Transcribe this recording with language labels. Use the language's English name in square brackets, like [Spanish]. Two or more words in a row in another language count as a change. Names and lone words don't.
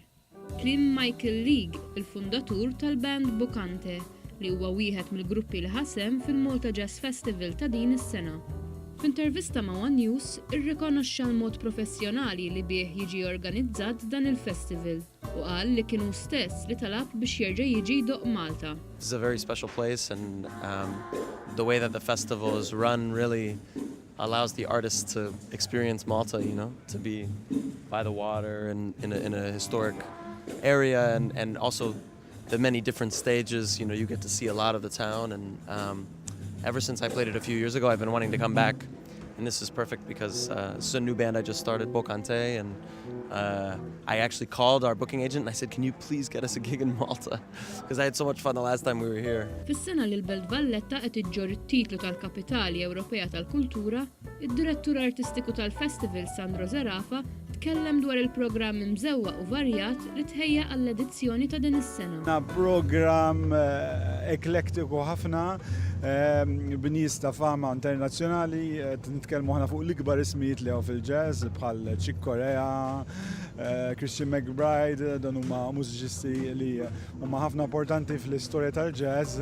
[Maltese] Kliem Michael League, il-fundatur tal-band Bocante, li huwa wieħed mill-gruppi li ħasem fil-Malta Jazz Festival ta' din is-sena. F'intervista ma' One News irrikonoxxa l-mod professjonali li bih jiġi organizzat dan il-festival u qal li kienu stess li talab biex jerġa' jiġi jdoq Malta. [English] This is a very special place and the way that the festival is run really allows the artists to experience Malta, you know, to be by the water and in a historic area and also the many different stages, you know, you get to see a lot of the town and ever since I played it a few years ago, I've been wanting to come back, and this is perfect because this is a new band I just started, Bocante, and I actually called our booking agent and I said, can you please get us a gig in Malta? Because I had so much fun the last time we were here. [Maltese] Fis-sena li l-Belt Valletta qed iġġor it-titlu tal-Kapitali Ewropea tal-Kultura, id-direttur artistiku tal-festival Sandro Zarafa tkellem dwar il-programm imżewwaq u varjat li tħejja għall-edizzjoni ta' din is-sena. Programm eklektiku ħafna b'nies ta' fama internazzjonali, nitkellmu ħafna fuq l-ikbar ismijiet li fil-jazz bħal Chick Corea, Christian McBride, dan huma mużiċisti li huma ħafna importanti fl-istorja tal-jazz.